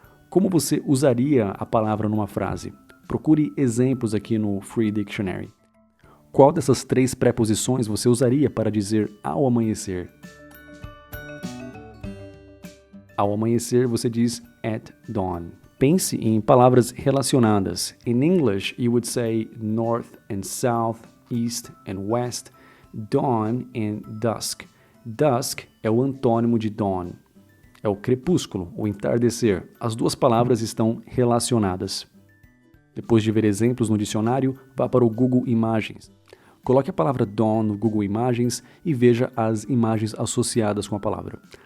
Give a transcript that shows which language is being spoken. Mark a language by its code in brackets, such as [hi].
[pt] Como você usaria a palavra numa frase? Procure exemplos aqui no Free Dictionary. Qual dessas 3 preposições você usaria para dizer ao amanhecer? Ao amanhecer você diz at dawn. Pense em palavras relacionadas. [en] In English, you would say north and south, east and west, dawn and dusk. [pt] Dusk é o antônimo de dawn. É o crepúsculo, o entardecer. As 2 palavras estão relacionadas. Depois de ver exemplos no dicionário, vá para o Google Imagens. Coloque a palavra dawn no Google Imagens e veja as imagens associadas com a palavra.